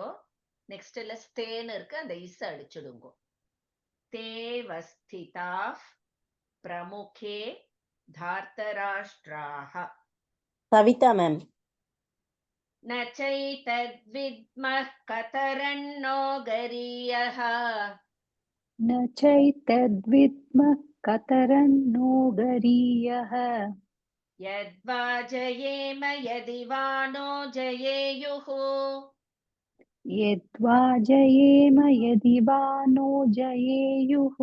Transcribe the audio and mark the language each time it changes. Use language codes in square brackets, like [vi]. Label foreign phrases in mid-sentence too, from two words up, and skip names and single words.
[ta] நெக்ஸ்ட்ல ஸ்தேன்னு இருக்கு, அந்த இஸ் அடிச்சுடுங்க. [sa] तेवस्थिता प्रमुखे धार्तराष्ट्राः. [ta] கவிதா மேம். [sa] न चैतद्विद्मः कतरन्नो गरीयः. न चैतद्विद्मः कतरन्नो गरीयः. यद्वा जयेम यदि वा नो जयेयुः. यद्वा जयेम यदि वा नो जयेयुः.